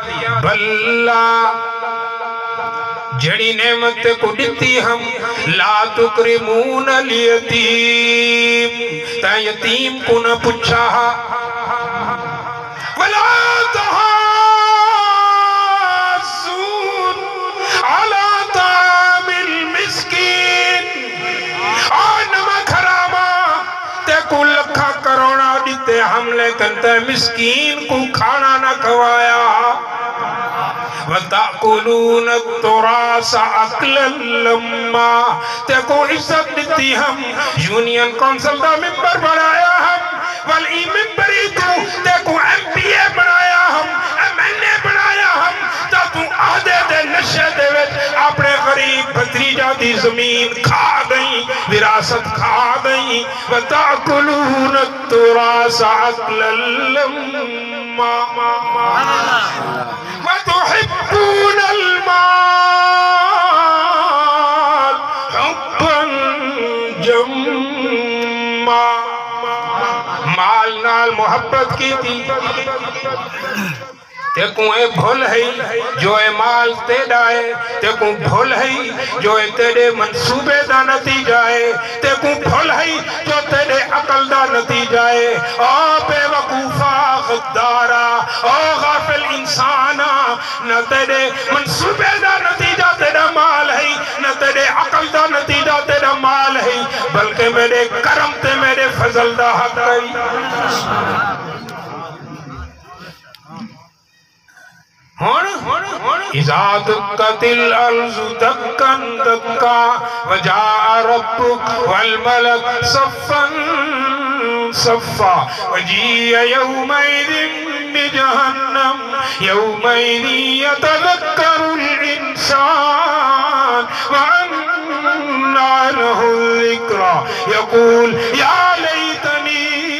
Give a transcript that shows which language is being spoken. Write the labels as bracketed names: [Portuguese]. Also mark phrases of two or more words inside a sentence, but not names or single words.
[Saraiki] بلّا، جڑی نعمت کو دیتی ہم [Arabic] لا تکرمون الیتیم، [Saraiki] تا یتیم کو نہ پچھا [Arabic] ولا تحاضون علی طعام المسکین، [Saraiki] اور نمک حرامہ تے کو لکھا کروڑا دیتے ہم، لیکن تے مسکین کو کھانا نہ کھوایا. [Arabic] وَتَأْكُلُونَ التُّرَاثَ أَكْلًا لَمًّا، [Saraiki] تے کو عزت دیتی ہم، یونین کونسل دا ممبر بنایا ہم، ولی ممبری تے کو MP بنایا ہم، MNA بنایا ہم، تا تو آدھے دے نشے دے وچ اپنے غریب بھتریجہ دی زمین کھا گئی، وراثت کھا گئی. [Arabic] وَتَأْكُلُونَ التُّرَاثَ أَكْلًا لَمًّا وَتُحِبُّونَ الْمَالَ حُبًّا جَمًّا، [Saraiki] مال نال محبت کی تھی. تیکوں اے بھول ہے جو اے مال تیڑا ہے، تیکوں بھول ہے جو اے تیڑے منصوبے دا نتیجہ ہے، تیکوں بھول ہے جو تیڑے عقل دا نتیجہ ہے. او بے وقوفا غدارا، او غافل انسانا، نہ تیڑے منصوبے دا نتیجہ تیڑا مال ہے، نہ تیڑے عقل دا نتیجہ تیڑا مال ہے، بلکہ میرے کرم تے میرے فضل دا حق ہے. [Arabic] اذا دکت الارض دکا دکا وجاء ربک والملک صفا صفا وجیء یومئذ جهنم يومئذ يتذكر الإنسان وأنى له الذكرى يقول يا ليتني